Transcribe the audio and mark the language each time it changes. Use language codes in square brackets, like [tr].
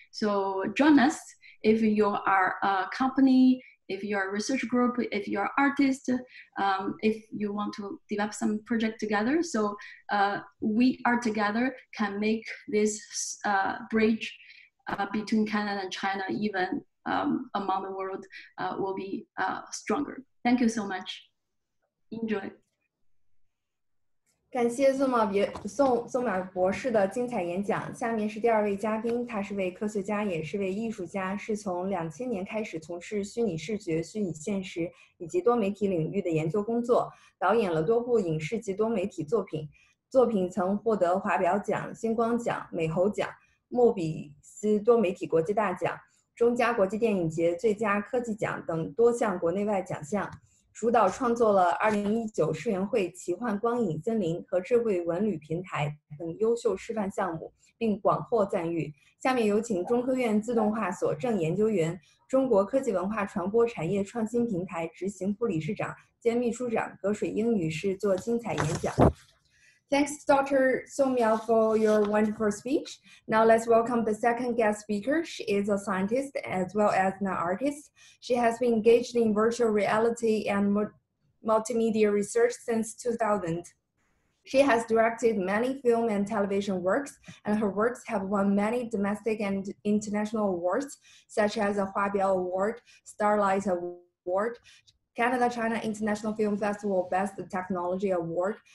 [en] So join us if you are a company, if you're a research group, if you're an artist, if you want to develop some project together. So we are together can make this bridge between Canada and China, even among the world, will be stronger. Thank you so much. Enjoy. [zh] 感谢宋淼博士的精彩演讲。下面是第2位嘉宾，他是位科学家，也是位艺术家，是从2000年开始从事虚拟视觉、虚拟现实以及多媒体领域的研究工作，导演了多部影视及多媒体作品，作品曾获得华表奖、星光奖、美猴奖、莫比斯多媒体国际大奖、中加国际电影节最佳科技奖等多项国内外奖项。主导创作了2019世园会奇幻光影森林和智慧文旅平台等优秀示范项目，并广获赞誉。下面有请中科院自动化所正研究员、中国科技文化传播产业创新平台执行副理事长兼秘书长葛水英女士做精彩演讲。 [en] Thanks, Dr. Song Miao, for your wonderful speech. Now let's welcome the second guest speaker. She is a scientist as well as an artist. She has been engaged in virtual reality and multimedia research since 2000. She has directed many film and television works, and her works have won many domestic and international awards, such as the Huabiao Award, Starlight Award, Canada-China International Film Festival Best Technology Award.